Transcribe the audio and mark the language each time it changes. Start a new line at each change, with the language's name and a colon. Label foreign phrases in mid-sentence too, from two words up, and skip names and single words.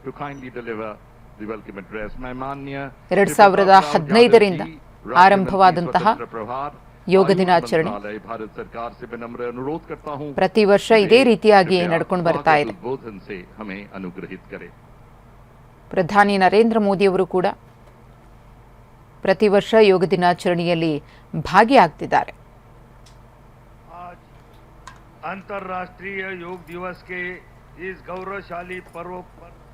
Kannada: 2015ರಿಂದ ಆರಂಭವಾದಂತಹ ಯೋಗ ದಿನಾಚರಣೆ ಪ್ರತಿ ವರ್ಷ ಇದೇ ರೀತಿಯಾಗಿ ನಡ್ಕೊಂಡು ಬರ್ತಾ ಇದೆ. ಪ್ರಧಾನಿ ನರೇಂದ್ರ ಮೋದಿಯವರು ಕೂಡ ಪ್ರತಿ ವರ್ಷ ಯೋಗ ದಿನಾಚರಣೆಯಲ್ಲಿ ಭಾಗಿಯಾಗ್ತಿದ್ದಾರೆ.
Hindi: अंतर्राष्ट्रीय योग दिवस के इस गौरवशाली पर्व पर